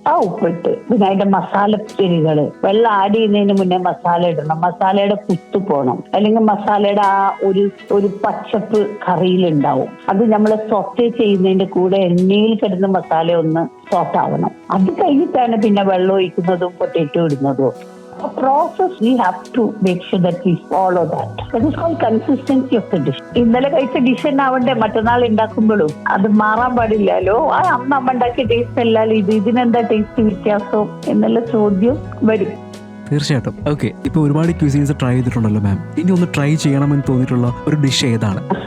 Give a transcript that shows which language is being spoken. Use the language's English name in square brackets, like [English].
[Malayalam] ആ ഉപ്പിട്ട് പിന്നെ അതിന്റെ മസാല ചെടികള് വെള്ളം ആഡ് ചെയ്യുന്നതിന് മുന്നേ മസാല ഇടണം. മസാലയുടെ കുത്തു പോണം, അല്ലെങ്കിൽ മസാലയുടെ ആ ഒരു പച്ചപ്പ് കറിയിലുണ്ടാവും. അത് നമ്മൾ സോട്ടേ ചെയ്യുന്നതിന്റെ കൂടെ എണ്ണയിൽ കിടന്ന മസാല ഒന്ന് സോട്ടാവണം. അത് കഴിഞ്ഞിട്ടാണ് പിന്നെ വെള്ളം ഒഴിക്കുന്നതും potato ഇടുന്നതും. [English] Process we have to make sure that we follow that. That is called consistency of the dish. [Malayalam] ഇന്നലെ കഴിച്ച ഡിഷ് തന്നെ ആവണ്ടേ മറ്റന്നാൾ ഉണ്ടാക്കുമ്പോഴും? അത് മാറാൻ പാടില്ലല്ലോ. ആ അമ്മ ഉണ്ടാക്കിയ ടേസ്റ്റ് അല്ലല്ലോ ഇതിനെന്താ ടേസ്റ്റ് വ്യത്യാസം എന്നുള്ള ചോദ്യം വരും. തീർച്ചയായിട്ടും. ഓക്കെ, ഇപ്പൊ ഒരുപാട് ക്യൂസീൻസ് ട്രൈ ചെയ്തിട്ടുണ്ടല്ലോ മാം. ഇനി ഒന്ന് ട്രൈ ചെയ്യണമെന്ന് തോന്നിയിട്ടുള്ള ഒരു ഡിഷ് ഏതാണ്?